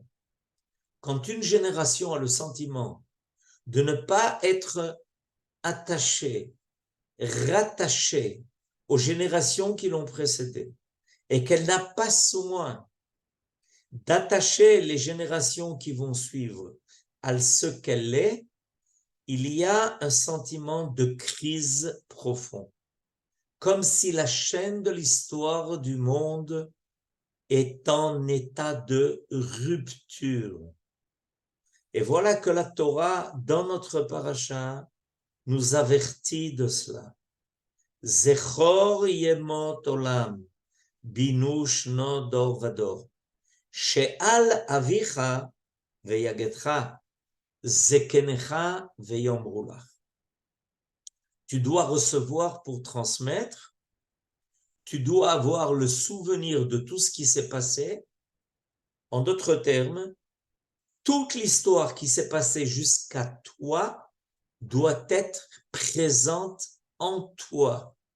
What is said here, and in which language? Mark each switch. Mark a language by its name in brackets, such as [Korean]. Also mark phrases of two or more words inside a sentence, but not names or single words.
[French] Quand une génération a le sentiment de ne pas être attachée, rattachée aux générations qui l'ont précédée, et qu'elle n'a pas soin d'attacher les générations qui vont suivre à ce qu'elle est, il y a un sentiment de crise profond. comme si la chaîne de l'histoire du monde est en état de rupture. Et voilà que la Torah, dans notre paracha, nous avertit de cela. [Hebrew] זכור ימות עולם, בינו שנות דור ודור, שאל אביך ויגדך, זקניך ויאמרו לך. [French] Tu dois recevoir pour transmettre, tu dois avoir le souvenir de tout ce qui s'est passé. En d'autres termes, toute l'histoire qui s'est passée jusqu'à toi doit être présente en toi.